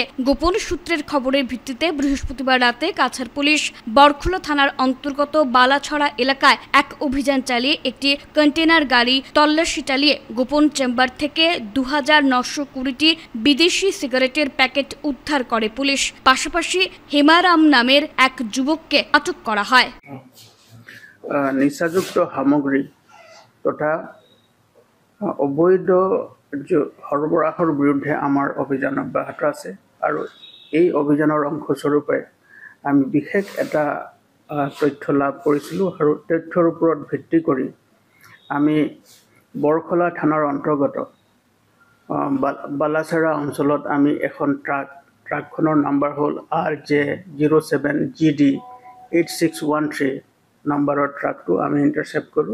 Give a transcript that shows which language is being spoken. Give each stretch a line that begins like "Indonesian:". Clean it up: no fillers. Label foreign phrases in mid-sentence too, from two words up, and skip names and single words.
Bangla: গোপন সূত্রের খবরের ভিত্তিতে বৃহস্পতিবার রাতে কাছাড় পুলিশ বরখোলা থানার অন্তর্গত বালাছড়া এলাকায় এক অভিযান চালিয়ে একটি কন্টেনার গাড়ি তল্লাশি চালিয়ে গোপন চেম্বার থেকে ২,৯২০টি বিদেশি সিগারেটের প্যাকেট উদ্ধার করে পুলিশ। পাশাপাশি হেমারাম নামের এক যুবককে আটক করা হয়।
Assamese: নিচাযুক্ত সামগ্ৰী তথা অবৈধ সৰবৰাহৰ বিৰুদ্ধে আমাৰ অভিযান অব্যাহত আছে আৰু এই অভিযানৰ অংশস্বৰূপে আমি বিশেষ এটা তথ্য লাভ কৰিছিলোঁ আৰু তথ্যৰ ওপৰত ভিত্তি কৰি আমি বৰখোলা থানাৰ অন্তৰ্গত বালাছড়া অঞ্চলত আমি এখন ট্ৰাকখনৰ নাম্বাৰ হ'ল RJ07GD 8613 নাম্বাৰৰ ট্ৰাকটো আমি ইণ্টাৰচেপ্ট কৰোঁ।